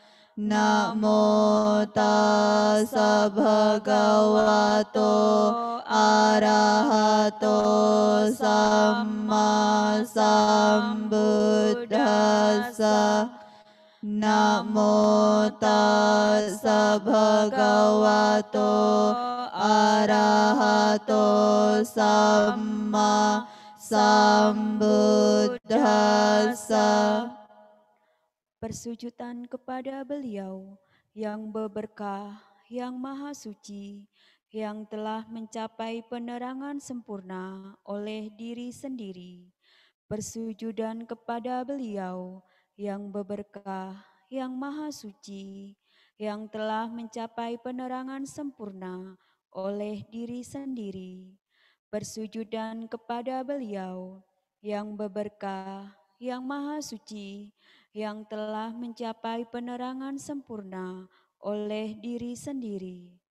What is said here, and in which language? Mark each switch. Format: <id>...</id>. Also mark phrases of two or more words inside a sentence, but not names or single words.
<pi>Namo tassa bhagavato arahato samma sambuddhassa. Namo tassa bhagavato arahato samma sambuddhassa.</pi> <id>Persujudan kepada beliau yang berberkah, yang Maha Suci, yang telah mencapai penerangan sempurna oleh diri sendiri, persujudan kepada Beliau yang berberkah, yang Maha Suci, yang telah mencapai penerangan sempurna oleh diri sendiri, persujudan kepada Beliau yang berberkah, yang Maha Suci, yang telah mencapai penerangan sempurna oleh diri sendiri.</id>